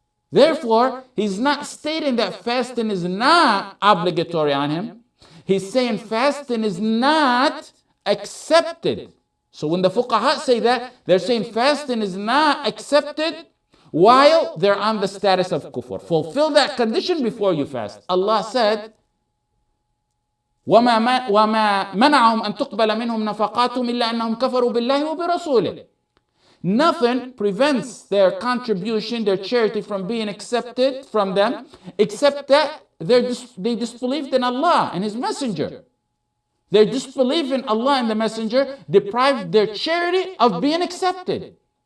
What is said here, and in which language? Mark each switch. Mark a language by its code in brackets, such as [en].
[en] Therefore, he's not stating that fasting is not obligatory on him. He's saying fasting is not accepted. So when the fuqaha say that, they're saying fasting is not accepted while they're on the status of kufr. Fulfill that condition before you fast. Allah said, [ar] وَمَا مَنَعَهُمْ أَن تُقْبَلَ مِنْهُمْ نَفَقَاتُهُمْ إِلَّا أَنَّهُمْ كَفَرُوا بِاللَّهِ وَبِرَسُولِهِ. [en] Nothing prevents their contribution, their charity from being accepted from them, except that they disbelieved in Allah and His Messenger. Their disbelief in Allah and the Messenger deprived their charity of being accepted.